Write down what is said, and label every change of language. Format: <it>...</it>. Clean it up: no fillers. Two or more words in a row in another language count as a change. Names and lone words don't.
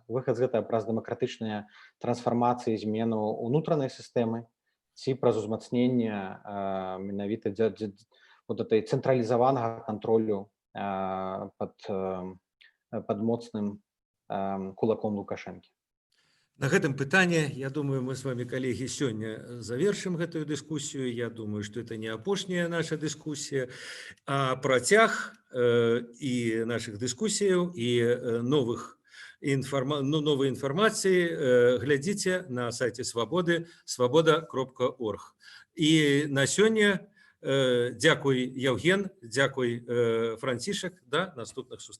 <be>Выхад з гэта праз дэмакратычныя трансфармацыі, змену ўнутранай сістэмы, ці праз узмацненне менавіта</be> <ru>вот этой</ru> <be>цэнтралізаванага кантролю пад моцным кулаком Лукашэнкі. На гэтым пытанні,</be> <ru>я думаю, мы с вами, коллеги,</ru> <be>сёння завершым гэтую дыскусію.</be> <ru>Я думаю, что это не</ru> <be>апошняя наша дыскусія, а працяг і наших дыскусіяў і новай інфармацыі глядзіце на сайце Свабоды, свабода.орг. І на сёння дзякуй, Яўген, дзякуй, Францішак, да наступных сустрэчаў.</be>